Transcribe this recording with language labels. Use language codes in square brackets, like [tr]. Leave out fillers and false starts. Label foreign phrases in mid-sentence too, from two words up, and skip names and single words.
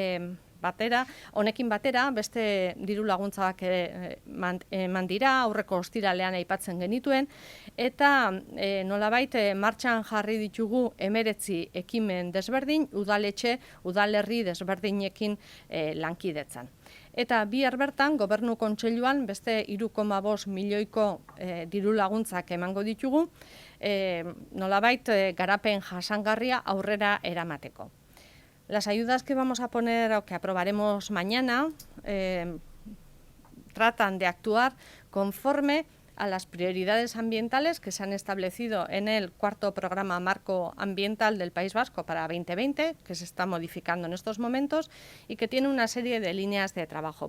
[eu] Gainera, honekin batera beste diru laguntzak eman dira, aurreko ostiralean aipatzen genituen, eta nolabait martxan jarri ditugu 19 ekimen desberdin, udalerri desberdinekin lankidetzan. Eta bihar bertan, Gobernu Kontseiluan beste 3,5 milioiko diru laguntzak emango ditugu, nolabait garapen jasangarria aurrera eramateko. [es] Las ayudas que vamos a poner o que aprobaremos mañana tratan de actuar conforme a las prioridades ambientales que se han establecido en el cuarto programa marco ambiental del País Vasco para 2020, que se está modificando en estos momentos y que tiene una serie de líneas de trabajo.